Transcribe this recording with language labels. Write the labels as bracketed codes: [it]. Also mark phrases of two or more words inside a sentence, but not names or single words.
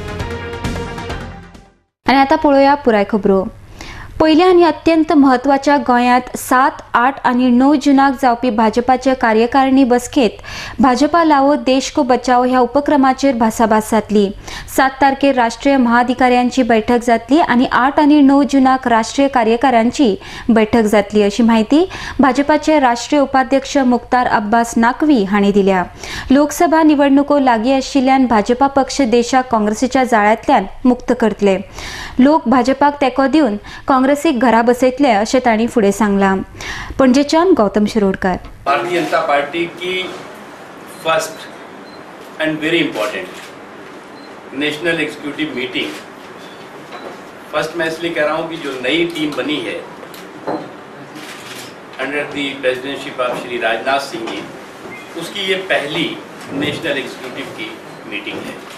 [kok] आनी आतां पळोवया पुराय खबरो। पयल्या आनी अत्यंत म्हत्वाच्या गोंयांत 7, 8 आनी 9 जूनाक जावपी भाजपाचे कार्यकारिणी बसकेत भाजपा लावो देश को बचाओ ह्या उपक्रमाचेर भासाभास जातली। 7 तारखेर राष्ट्रीय महाधिकाऱ्यांची बैठक जातली आनी 8 आनी 9 जूनाक राष्ट्रीय कार्यकाऱ्यांची बैठक जातली, अशी माहिती भाजपाचे राष्ट्रीय उपाध्यक्ष मुख्तार अब्बास नाकवी हांणी दिल्या। लोकसभा निवडणुको लागीं आशिल्ल्यान भाजपा पक्ष देशाक काँग्रेसीच्या जाळ्यांतल्यान मुक्त करतले। लोक भाजपाक तेंको दिवन काँग्रेसीक घरा बसयतले, अशें तांणी फुडें सांगलां। पणजेच्यान गौतम शिरोडकर। [hi] भारतीय जनता पार्टी की [en] first and very important national executive meeting, [hi] फर्स्ट मैं इसलिए कह रहा हूं कि जो नई टीम बनी है [en] under the presidentship of [hi] श्री राजनाथ सिंह जी, उसकी ये पहली [en] national executive [hi] की मीटिंग है।